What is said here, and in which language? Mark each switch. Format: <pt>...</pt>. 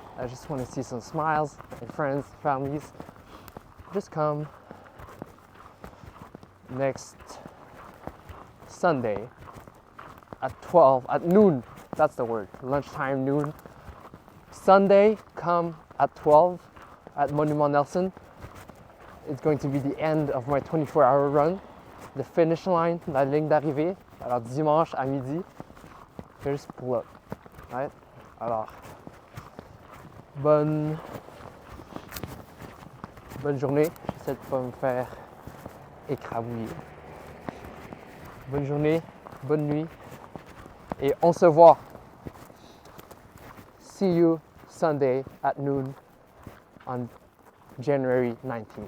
<en>I just want to see some smiles, and friends, families. Just come next Sunday at 12, at noon. That's the word. Lunchtime, noon. Sunday, come at 12 at Monument Nelson. it's going to be the end of my 24-hour run. The finish line,</en> <fr>la ligne d'arrivée. Alors dimanche à midi,</fr> <en>here's pull up. Right?</en> <fr>Alors, bonne journée. J'essaie de ne pas me faire écrabouiller. Bonne journée, bonne nuit. Et on se voit.</fr> <en>See you Sunday at noon on January 19th.</en>